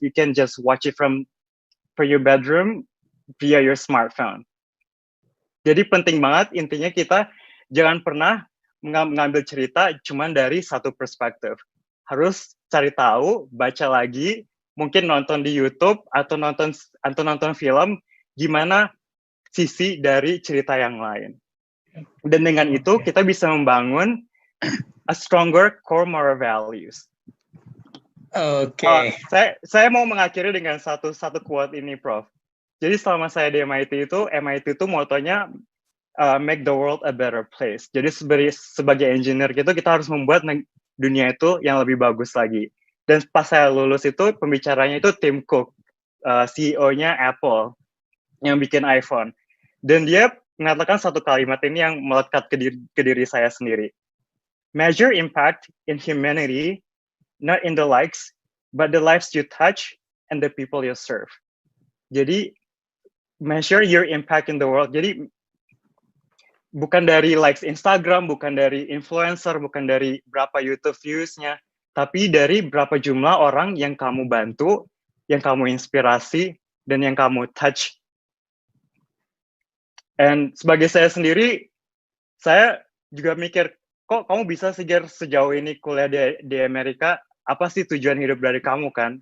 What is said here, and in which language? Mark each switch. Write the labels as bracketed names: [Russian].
[English] You can just watch it from your bedroom via your smartphone. [Indonesian] Jadi penting banget intinya kita jangan pernah mengambil cerita cuma dari satu perspektif. Harus cari tahu, baca lagi, mungkin nonton di YouTube atau nonton film gimana sisi dari cerita yang lain. Dan dengan itu kita bisa membangun [English] a stronger core moral values. [Indonesian] Oke. Saya mau mengakhiri dengan satu quote ini, Prof. Jadi selama saya di MIT itu motonya [English] make the world a better place. [Indonesian] Jadi sebagai engineer gitu kita harus membuat dunia itu yang lebih bagus lagi. Dan pas saya lulus itu pembicaranya itu Tim Cook, CEO-nya Apple yang bikin iPhone. Dan dia mengatakan satu kalimat ini yang melekat ke diri saya sendiri. [English] Measure impact in humanity, not in the likes, but the lives you touch and the people you serve. [Indonesian] Jadi [English] measure your impact in the world. [Indonesian] Jadi bukan dari likes Instagram, bukan dari influencer, bukan dari berapa YouTube views-nya, tapi dari berapa jumlah orang yang kamu bantu, yang kamu inspirasi, dan yang kamu touch. And sebagai saya sendiri, saya juga mikir, kok kamu bisa sejauh ini kuliah di Amerika, apa sih tujuan hidup dari kamu kan?